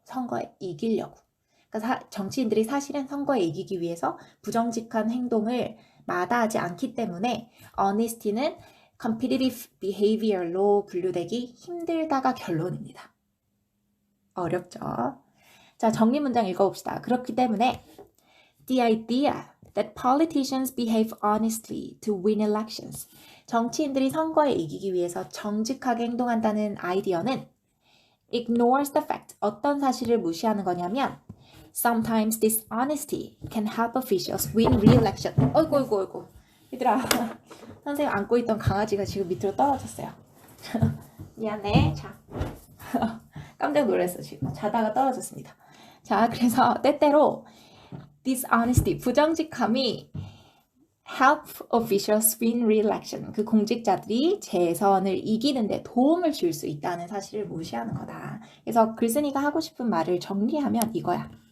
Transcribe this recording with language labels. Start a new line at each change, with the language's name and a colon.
Korean: 선거에 이기려고. 그러니까 정치인들이 사실은 선거에 이기기 위해서 부정직한 행동을 마다하지 않기 때문에 honesty는
English: competitive behavior
Korean: 로 분류되기 힘들다가 결론입니다. 어렵죠? 자, 정리 문장 읽어봅시다. 그렇기 때문에
English: the idea that politicians behave honestly to win elections.
Korean: 정치인들이 선거에 이기기 위해서 정직하게 행동한다는 아이디어는
English: ignores the fact.
Korean: 어떤 사실을 무시하는 거냐면
English: sometimes dishonesty can help officials win re-election.
Korean: 어이구. 얘들아, 선생님 안고 있던 강아지가 지금 밑으로 떨어졌어요. 미안해. 자, 깜짝 놀랐어 지금. 자다가 떨어졌습니다. 자, 그래서 때때로
English: dishonesty, 부정직함이 help officials win re-election.
Korean: 그 공직자들이 재선을 이기는데 도움을 줄 수 있다는 사실을 무시하는 거다. 그래서 글쓴이가 하고 싶은 말을 정리하면 이거야.